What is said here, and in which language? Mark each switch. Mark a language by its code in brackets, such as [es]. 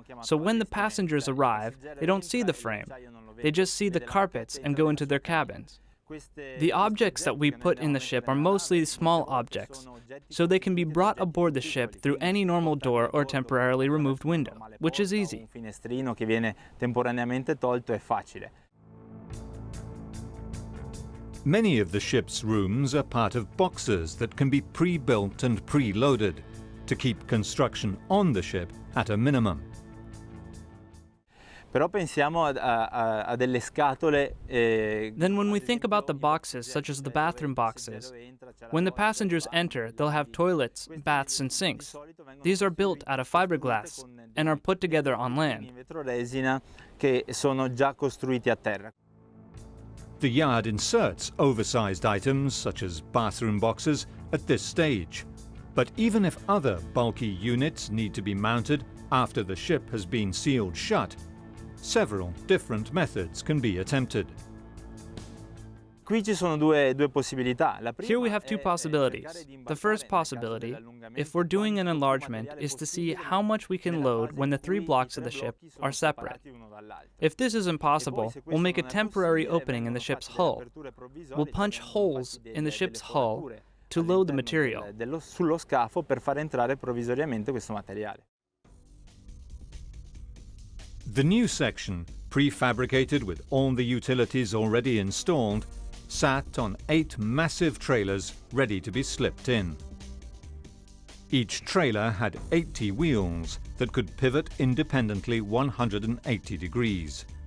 [en] So when the passengers arrive, they don't see the frame. They just see the carpets and go into their cabins. The objects that we put in the ship are mostly small objects, so they can be brought aboard the ship through any normal door or temporarily removed window, which is easy. [it] Un finestrino che viene temporaneamente tolto è facile. [en] Many of the ship's rooms are part of boxes that can be pre-built and pre-loaded to keep construction on the ship at a minimum. [it] Però pensiamo a delle scatole. [en] Then when we think about the boxes, such as the bathroom boxes, when the passengers enter, they'll have toilets, baths, and sinks. These are built out of fiberglass and are put together on land. [it] In vetroresina che sono già costruiti a terra. [en] The yard inserts oversized items such as bathroom boxes at this stage. But even if other bulky units need to be mounted after the ship has been sealed shut, several different methods can be attempted. [it] Qui ci sono due possibilità. [en] Here we have two possibilities. The first possibility, if we're doing an enlargement, is to see how much we can load when the three blocks of the ship are separate. If this is impossible, we'll make a temporary opening in the ship's hull. We'll punch holes in the ship's hull to load the material. [it] Sullo scafo per far entrare provvisoriamente questo materiale. [en] The new section, prefabricated with all the utilities already installed, sat on 8 massive trailers ready to be slipped in. Each trailer had 80 wheels that could pivot independently 180 degrees.